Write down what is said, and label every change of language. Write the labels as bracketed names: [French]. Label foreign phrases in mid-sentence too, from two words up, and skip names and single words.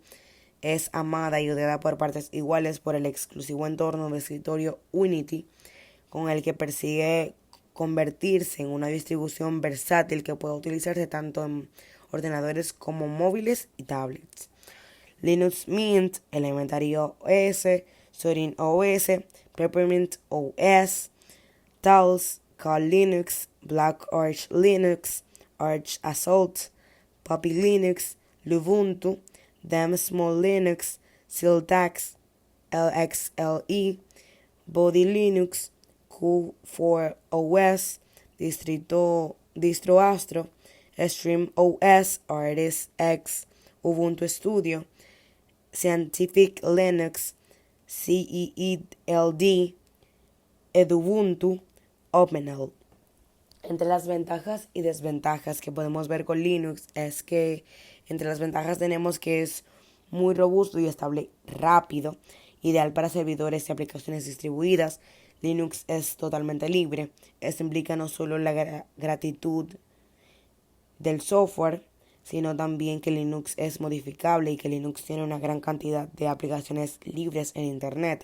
[Spanish] Es amada y odiada por partes iguales por el exclusivo entorno de escritorio Unity, con el que persigue convertirse en una distribución versátil que puede utilizarse tanto en ordenadores como móviles y tablets. Linux Mint, Elementary OS, Zorin OS, Peppermint OS, Tails, Kali Linux, Black Arch Linux, Arch Assault, Puppy Linux, Lubuntu, Dem Small Linux, Siltax, LXLE, Body Linux, Q4 OS, Distro Astro, Stream OS, Artist X, Ubuntu Studio, Scientific Linux, CEELD, Edubuntu, OpenL. Entre las ventajas y desventajas que podemos ver con Linux es que entre las ventajas tenemos que es muy robusto y estable rápido, ideal para servidores y aplicaciones distribuidas. Linux es totalmente libre. Esto implica no solo la gratitud del software, sino también que Linux es modificable y que Linux tiene una gran cantidad de aplicaciones libres en Internet.